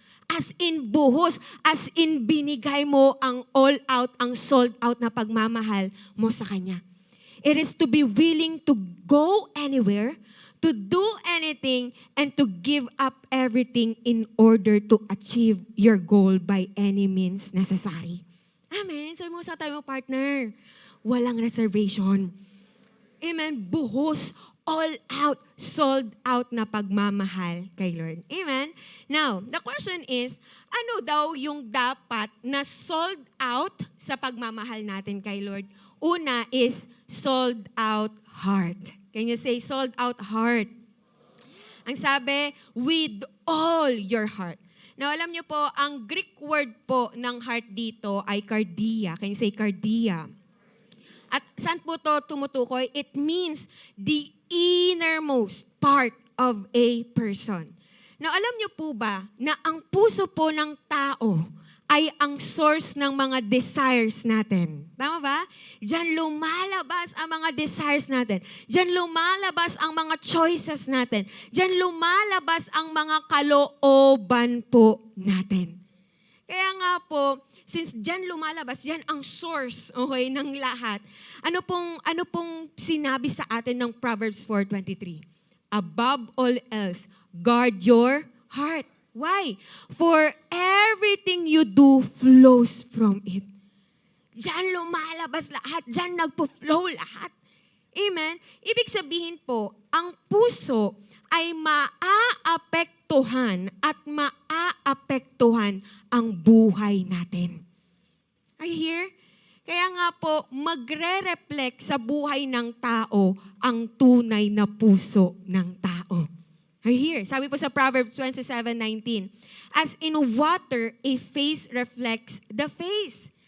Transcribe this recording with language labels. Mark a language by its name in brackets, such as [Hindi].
[Filipino] As in buhos, as in binigay mo ang all out, ang sold out na pagmamahal mo sa Kanya. [English] It is to be willing to go anywhere, to do anything, and to give up everything in order to achieve your goal by any means necessary. [Filipino] Amen. Sabi mo sa tayo, partner, walang reservation. Amen. Buhos, all out, sold out na pagmamahal kay Lord. Amen? [English] Now, the question is, [Filipino] ano daw yung dapat na sold out sa pagmamahal natin kay Lord? Una is sold out heart. [English] Can you say sold out heart? [Filipino] Ang sabi, [English] with all your heart. [Filipino] Now, alam niyo po, ang Greek word po ng heart dito ay cardia. [English] Can you say cardia? [Filipino] At saan po to tumutukoy? [English] It means the innermost part of a person. [Filipino] Now, alam niyo po ba na ang puso po ng tao ay ang source ng mga desires natin? Tama ba? Diyan lumalabas ang mga desires natin. Diyan lumalabas ang mga choices natin. Diyan lumalabas ang mga kalooban po natin. Kaya nga po, since diyan lumalabas, diyan ang source, okay, ng lahat. Ano pong sinabi sa atin ng Proverbs 4:23? [English] Above all else, guard your heart. Why? For everything you do flows from it. [Filipino] Diyan lumalabas lahat. Diyan nagpo-flow lahat. Amen? Ibig sabihin po, ang puso ay maaapektuhan at maaapektuhan ang buhay natin. [English] Are you here? [Filipino] Kaya nga po, magre-reflect sa buhay ng tao ang tunay na puso ng tao. [English] Are you here? [Filipino] Sabi po sa [English] Proverbs 27:19, as in water, a face reflects the face.